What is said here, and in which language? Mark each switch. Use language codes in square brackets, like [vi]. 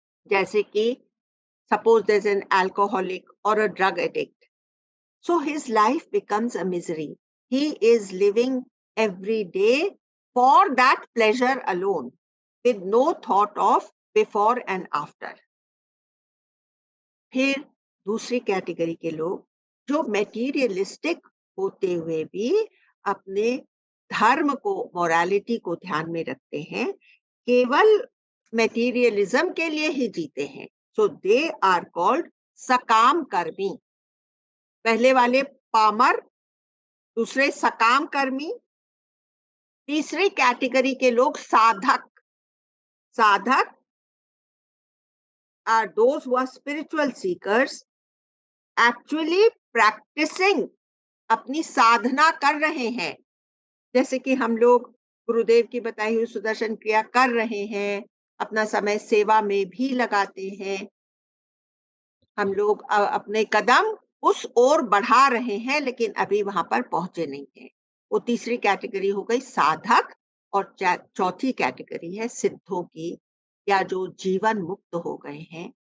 [hi] जैसे कि [en] suppose there's an alcoholic or a drug addict, so his life becomes a misery. He is living every day for that pleasure alone, with no thought of before and after. [hi] फिर दूसरी category के लोग जो materialistic होते हुए भी अपने धर्म को, मोरालिटी को ध्यान में रखते हैं, केवल मेटीरियलिज्म के लिए ही जीते हैं. [en] so they are called [hi] सकाम कर्मी. पहले वाले पामर, दूसरे सकाम कर्मी, तीसरी कैटेगरी के लोग साधक. [en] साधक are those who are spiritual seekers, actually practicing, [hi] अपनी साधना कर रहे हैं. जैसे कि हम लोग गुरुदेव की बताई हुई सुदर्शन क्रिया कर रहे हैं, अपना समय सेवा में भी लगाते हैं. हम लोग अपने कदम उस ओर बढ़ा रहे हैं, लेकिन अभी वहां पर पहुंचे नहीं हैं. वो तीसरी कैटेगरी हो गई साधक. और चौथी कैटेगरी है सिद्धों की, या जो जीवन मुक्त हो गए हैं.